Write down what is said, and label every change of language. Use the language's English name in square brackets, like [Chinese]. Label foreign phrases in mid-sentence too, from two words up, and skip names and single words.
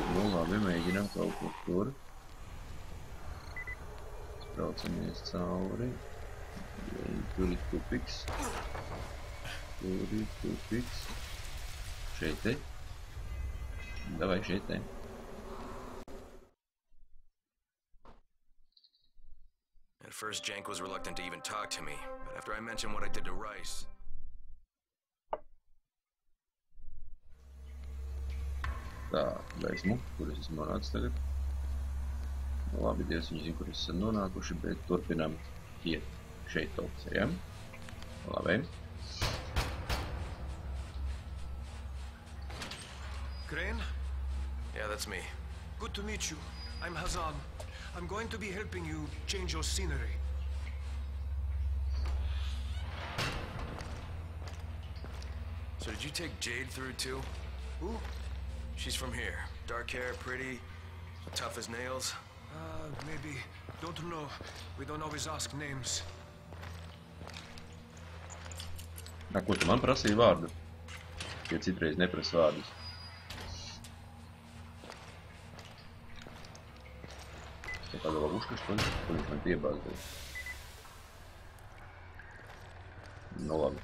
[Latvian] Nu labi, mēģinam kaut kur tur. Spraucamies cauri. Tur ir tupiks. Šeit te. Davai šeit te. [English] At first, Jank was reluctant to even talk to me, but after I mentioned what I did to Rice... [Latvian] Tā, gaismu, kur es esmu nonācis tagad. Labi, Dievs, viņi zina, kur es esam nonākuši, bet turpinām iet šeit opcija, ja? Labi. [English] Crane? Yeah, that's me. Good to meet you. I'm Hazan. I'm going to be helping you change your scenery. So did you take Jade through too? Who? She's from here. Dark hair, pretty, tough as nails. Maybe. Don't know. We don't always ask names. [Latvian] Ko tu man prasīji vārdu? Ja citreiz neprasa vārdus. Ja kāda labuška, ko viņš man piebāzdēja. Nu labi.